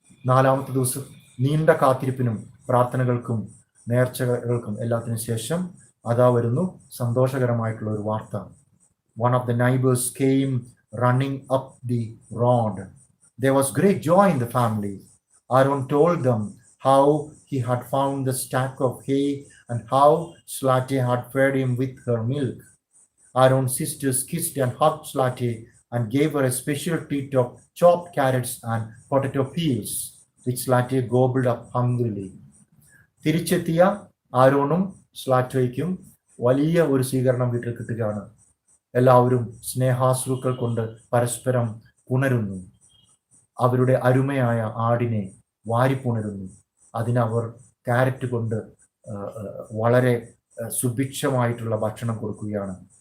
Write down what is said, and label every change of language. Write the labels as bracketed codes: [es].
[ml] 4-മത്തെ ദിവസം നീണ്ട കാത്തിരിപ്പിനും പ്രാർത്ഥനകൾക്കും നേർച്ചകൾക്കും എല്ലാത്തിനും ശേഷം അതാ വരുന്നു സന്തോഷകരമായിട്ടുള്ള ഒരു വാർത്ത. [en] One of the neighbors came running up the road. There was great joy in the family. Arun told them how he had found the stack of hay and how Zlateh had fed him with her milk. Arun's sisters kissed and hugged Zlateh and gave her a special treat of chopped carrots and potato peels, which Zlateh gobbled up hungrily. [ml] തിരിച്ചെത്തിയ ആരോണും സ്ലാറ്റോയ്ക്കും വലിയ ഒരു സ്വീകരണം വീട്ടിൽ കിട്ടുകയാണ്. എല്ലാവരും സ്നേഹാശ്രുക്കൾ കൊണ്ട് പരസ്പരം പുണരുന്നു. അവരുടെ അരുമയായ ആടിനെ വാരിപ്പുണരുന്നു. അതിനവർ ക്യാരറ്റ് കൊണ്ട് വളരെ സുഭിക്ഷമായിട്ടുള്ള ഭക്ഷണം കൊടുക്കുകയാണ്.